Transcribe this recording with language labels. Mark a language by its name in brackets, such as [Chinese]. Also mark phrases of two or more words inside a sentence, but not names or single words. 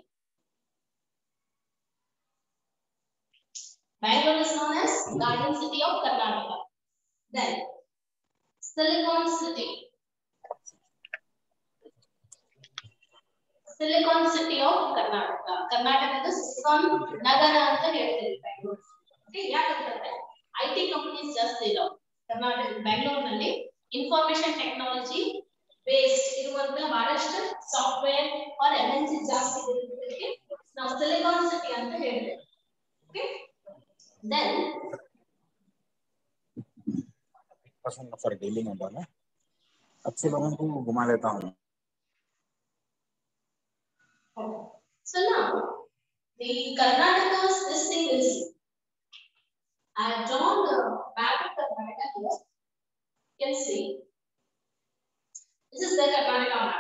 [English] Bangalore is known as Garden City of Karnataka. Then Silicon City. Silicon City of Karnataka. [Kannada] Karnataka is Silicon ನಗರ ಅಂತ ಹೇಳ್ತಾರೆ Bangalore. Okay, ಯಾಕಂತಂದ್ರೆ [English] IT companies [Kannada] ಜಾಸ್ತಿ ಇದಾವೆ ಕರ್ನಾಟಕ ಬೆಂಗಳೂರು ನಲ್ಲಿ [English] information technology based [Kannada] ಇರುವಂತ ಬಹಳಷ್ಟು [English] software or MNC [Kannada] ಜಾಸ್ತಿ ಇರೋದಕ್ಕೆ ನಾವು ಸಿಲಿಕಾನ್ ಸಿಟಿ ಅಂತ ಹೇಳ್ತೇವೆ. [English] Okay, then पसंद सर डेली में डाला अच्छे लोगों को घुमा लेता हूँ. So now the Karnataka's this thing is I have drawn the map of Karnataka here. You can see this is the Karnataka map.